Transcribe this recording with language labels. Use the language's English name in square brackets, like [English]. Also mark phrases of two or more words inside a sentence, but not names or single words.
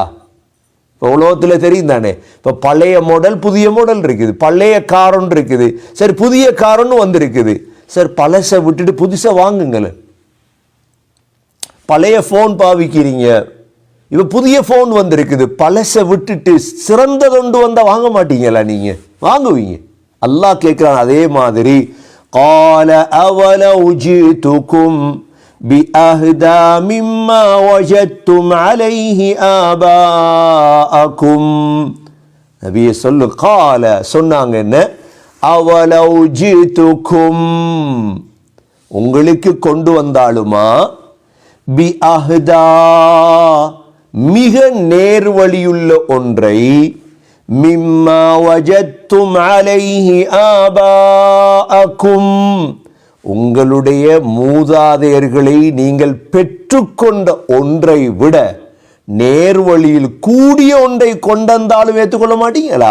[Tamil] இப்போ உலகத்தில் தெரியும் தானே, இப்போ பழைய மாடல் புதிய மாடல் இருக்குது, பழைய காரன் இருக்குது, சரி புதிய காரன்னு வந்திருக்குது, சரி பழசை விட்டுட்டு புதுசை வாங்குங்களேன். பழைய ஃபோன் பாவிக்கிறீங்க, இப்போ புதிய ஃபோன் வந்திருக்குது, பழசை விட்டுட்டு சிறந்ததொண்டு வந்தால் வாங்க மாட்டீங்களா? நீங்கள் வாங்குவீங்க. அல்லாஹ் கேட்குறான் அதே மாதிரி, [Arabic] قال أولو جئتكم بأهدى مما وجدتم عليه آباءكم. [Tamil] நபியே சொல்லு, قال சொன்னாங்க என்ன, [Arabic] أولو جئتكم [Tamil] உங்களுக்கு கொண்டு வந்தாலுமா, بأهدى மிக நேர்வழியுள்ள ஒன்றை, [Arabic] مما وجدتم عليه آباءكم [Tamil] உங்களுடைய மூதாதையர்களை நீங்கள் பெற்றுக்கொண்ட ஒன்றை விட நேர்வழியில் கூடிய ஒன்றை கொண்டாலும் ஏற்றுக்கொள்ள மாட்டீங்களா?